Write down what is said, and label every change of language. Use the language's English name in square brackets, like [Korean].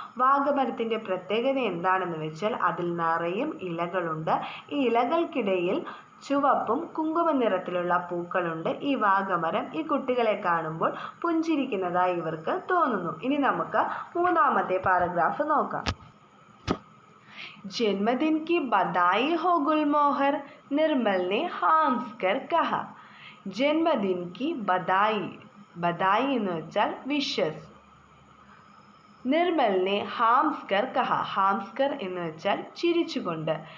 [Malayalam] വാഗമരത്തിൻ്റെ പ്രത്യേകത എന്താണെന്ന് വെച്ചാൽ അതിൽ നിറയും ഇലകളുണ്ട്. ഈ ഇലകൾക്കിടയിൽ ചുവപ്പും കുങ്കുമ നിറത്തിലുള്ള പൂക്കളുണ്ട്. ഈ വാഗമരം ഈ കുട്ടികളെ കാണുമ്പോൾ പുഞ്ചിരിക്കുന്നതായി ഇവർക്ക് തോന്നുന്നു. ഇനി നമുക്ക് 3ാമത്തെ പാരഗ്രാഫ് നോക്കാം. [Hindi] जन्मदिन की बधाई हो गुलमोहर, निर्मल ने हंस कर कहा. जन्मदिन की बधाई, बधाई [Malayalam] എന്ന് വെച്ചാൽ വിഷസ്. [Hindi] നിർമ്മൽ ने ഹാംസ് കർ കഹ, ഹാംസ് കർ [Malayalam] എന്ന് വെച്ചാൽ ചിരിച്ചുകൊണ്ട്.